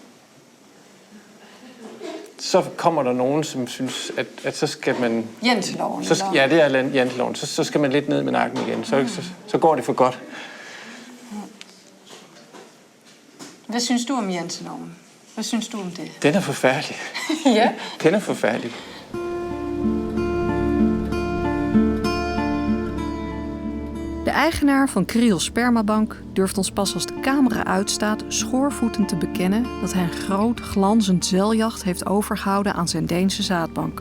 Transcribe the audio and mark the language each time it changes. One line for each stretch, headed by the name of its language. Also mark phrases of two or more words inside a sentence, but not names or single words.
Danish: Så kommer der nogen, som synes, at så skal man... Janteloven? Ja, det er janteloven. Så skal man lidt ned med nakken igen. Så går det for godt. Hvad synes du om janteloven? Hvad synes du om det? Den er forfærdelig. Ja? Den er forfærdelig.
Dutch: De eigenaar van Kriel Spermabank durft ons pas als de camera uitstaat schoorvoetend te bekennen dat hij een groot, glanzend zeiljacht heeft overgehouden aan zijn Deense zaadbank.